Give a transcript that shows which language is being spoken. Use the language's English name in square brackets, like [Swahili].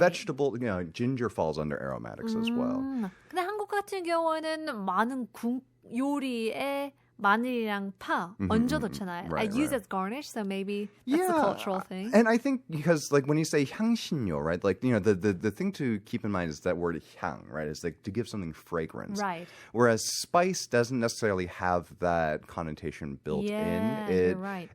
[English] vegetable, ginger falls under aromatics as well. [Korean] 근데 한국 같은 경우에는 많은 국 요리에 마늘이랑 파 얹어 놓잖아요. [English] I Right, use right. as garnish, so maybe that's a cultural thing. And I think because like when you say 향신료, right? Like, the thing to keep in mind is that word 향, right? Is like to give something fragrance. Right. Whereas spice doesn't necessarily have that connotation built Yeah, you're right.